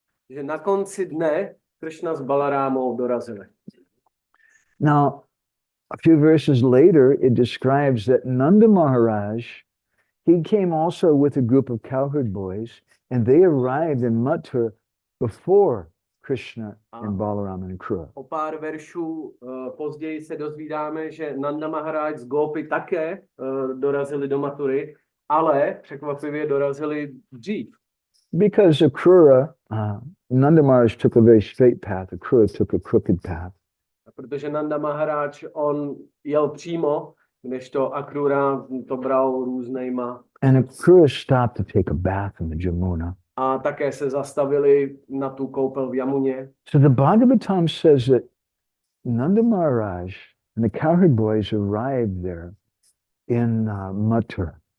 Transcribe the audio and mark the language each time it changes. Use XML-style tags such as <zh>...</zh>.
<cs>Že na konci dne Krishna s Balarámou dorazili.</cs> <en>Now, a few verses later, it describes that Nanda Maharaj, he came also with a group of cowherd boys, and they arrived in Mathura before Krishna and Balaram and 𝗏𝗏.</en> <cs>O pár veršů později se dozvídáme, že Nanda Maharaj z Gópy také dorazili do Mathury, ale překvapivě dorazili dřív.</cs> <en>Because 𝗏𝗏, Nanda Maharaj took a very straight path, 𝗏𝗏 took a crooked path.</en> <cs>Protože Nanda Maharaj, on jel přímo, kdežto Akrura to bral různýma.</cs> <en>And 𝗏𝗏 stopped to take a bath in the Jamuna.</en> <cs>A také se zastavili na tu koupel v Jamuně.</cs> <en>So the 𝗏𝗏𝗀 says that Nanda Maharaj and the cowherd boys arrived there in Mathura.</en>